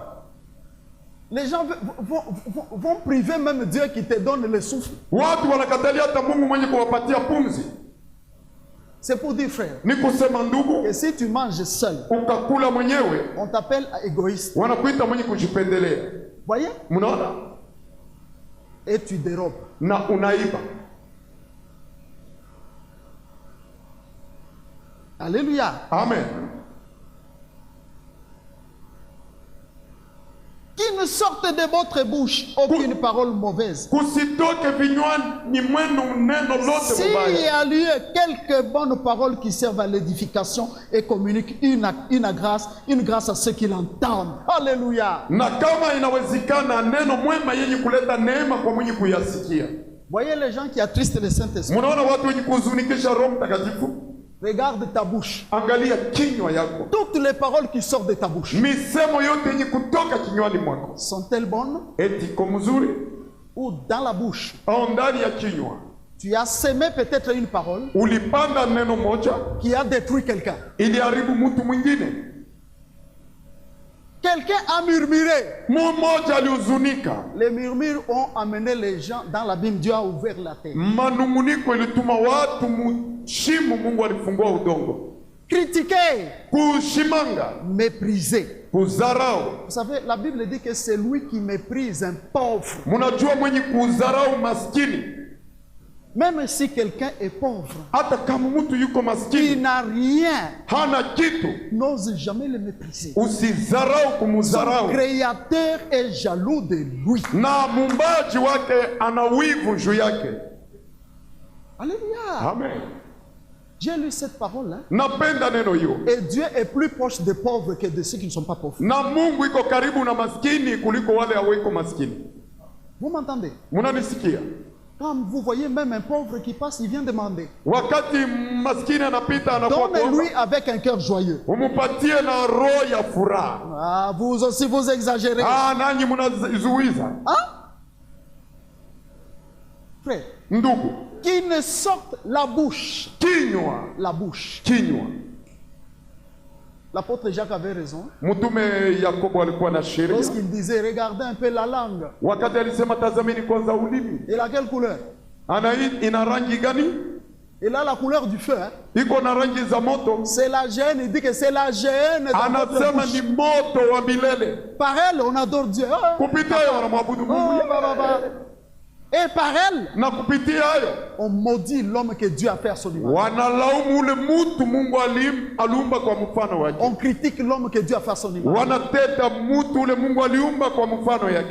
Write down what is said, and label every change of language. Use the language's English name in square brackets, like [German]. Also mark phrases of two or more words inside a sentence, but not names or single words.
[French] les gens vont priver même Dieu qui te donne le souffle. [Swahili] Watu wanakatalia hata Mungu mwenye kuwapatia pumzi. [French] C'est pour dire, frère, [Swahili] Ni kusema ndugu, [French] que si tu manges seul, [Swahili] ukakula mwenyewe [French] on t'appelle égoïste. [Swahili] wanakuita mwenye kujipendelea. [French] Voyez? [Swahili] Mnaona? [French] Et tu dérobes. [Swahili] Na unaiba. [French] Alléluia. [Swahili] Amen. [French] Qu'il ne sorte de votre bouche aucune parole mauvaise. [Swahili] Kusitoke vinywani mwenu neno lote [French] S'il y [Swahili] mubaya. [French] a lieu quelques bonnes paroles qui servent à l'édification et communiquent une grâce à ceux qui l'entendent. Alléluia. [Swahili] Na kama inawezekana neno mwema yenye kuleta neema kwa mwenye kuyasikia. [French] Voyez les gens qui attristent le Saint-Esprit. [Swahili] Mnaona watu wenye kuhuzunikisha Roho Mtakatifu? [French] Regarde ta bouche. [Swahili] Angalia kinywa yako. [French] Toutes les paroles qui sortent de ta bouche. [Swahili] Misemo yote yenye kutoka kinywani mwako. [French] Sont-elles bonnes? [Swahili] Eti iko mzuri [French] Ou dans la bouche? [Swahili] au ndani ya kinywa? [French] Tu as semé peut-être une parole [Swahili] Ulipanda neno moja [French] qui a détruit quelqu'un. [Swahili] iliharibu mtu mwingine. [French] Quelqu'un a murmuré. [Swahili] Mmoja alihuzunika. [French] Les murmures ont amené les gens dans l'abîme. Dieu a ouvert la terre. [Swahili] Manunguniko ilituma watu mshimo, Mungu alifungua udongo. [French] critiquer, [Swahili] kushimanga, [French] mépriser. [Swahili] kuzarau. [French] Vous savez, la Bible dit que c'est lui qui méprise un pauvre. [Swahili] Munajua mwenye kuzarau maskini, [French] Même si quelqu'un est pauvre, [Swahili] hata kama mtu yuko [French] il [Swahili] maskini, [French] n'a rien, [Swahili] hana kitu, [French] n'ose jamais le mépriser. [Swahili] usizarau [French] Son [Swahili] kumuzarau. [French] créateur est jaloux de lui. [Swahili] Na mumbaji wake ana wivu juu yake. [French] Alléluia. [Swahili] Amen. [French] J'ai lu cette parole. Hein? [Swahili] Napenda neno hiyo. [French] Et Dieu est plus proche des pauvres que de ceux qui ne sont pas pauvres. [Swahili] Na Mungu iko karibu na maskini kuliko wale haweko maskini. [French] Vous m'entendez? [Swahili] Munanisikia? [French] Quand vous voyez même un pauvre qui passe, il vient demander. [Swahili] Wakati maskini anapita anakuwa [French] Donne-lui [Swahili] kuomba, [French] avec un cœur joyeux. [Swahili] umupatie na roho ya furaha. [French] Ah, vous aussi, vous exagérez. [Swahili] Nanyi munazuiza. [French] Hein? Frère, [Swahili] Ndugu, [French] qui ne sorte la bouche. [Swahili] kinywa, [French] La bouche. [Swahili] kinywa. [French] L'apôtre Jacques avait raison. [Swahili] Mtume Yakobo alikuwa na sheria. [French] Lorsqu'il disait, regardez un peu la langue. [Swahili] Wakati alisema tazameni kwanza ulimi. [French] Il a quelle couleur? [Swahili] Ina rangi gani? [French] Il a la couleur du feu. Hein? [Swahili] Iko na rangi za moto. [French] C'est la gêne. Il dit que c'est la gêne. [Swahili] Anasema ni moto wa milele. [French] Par elle, on adore Dieu. [Swahili] Oh, Kupitia hayo wanamwabudu Mungu. [French] Et par elle, [Swahili] Na kupitia hayo [French] on maudit l'homme que Dieu a fait à son image. [Swahili] wanalaumu ule mtu Mungu aliumba kwa mfano wake. [French] On critique l'homme que Dieu a fait à son image. [Swahili] Wanateta mtu ule Mungu aliumba kwa mfano yake.